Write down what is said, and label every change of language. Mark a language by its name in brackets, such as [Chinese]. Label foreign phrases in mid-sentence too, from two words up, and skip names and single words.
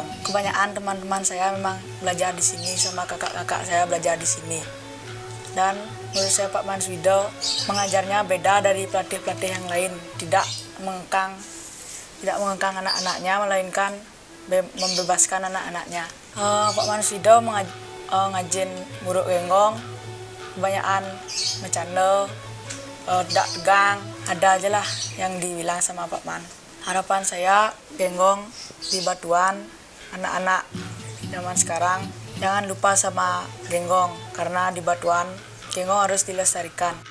[Indonesian] Kebanyakan teman-teman saya memang belajar di sini, sama kakak-kakak saya belajar di sini. Dan menurut saya Pak Manswido mengajarnya beda dari pelatih-pelatih yang lain, tidak mengekang anak-anaknya, melainkan membebaskan anak-anaknya. Pak Manswido [Balinese] ngajin muruk [Indonesian] genggong, kebanyakan bercanda, dak tegang, ada aja lah yang dibilang sama Pak Man. Harapan saya genggong di Batuan, anak-anak zaman sekarang jangan lupa sama genggong, karena di Batuan genggong harus dilestarikan.